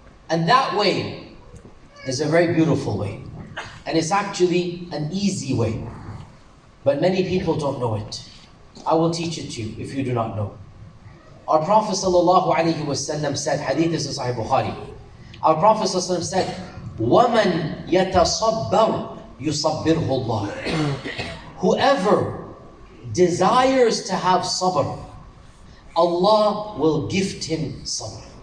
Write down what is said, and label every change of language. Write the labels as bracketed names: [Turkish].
[English] And that way is a very beautiful way. And it's actually an easy way. But many people don't know it. I will teach it to you if you do not know. Our Prophet ﷺ said, hadith is in Sahih Bukhari. Our Prophet ﷺ said, [Arabic] وَمَنْ يَتَصَبَّرْ يُصَبِّرْهُ اللَّهُ. [English] Whoever desires to have sabr, Allah will gift him sabr.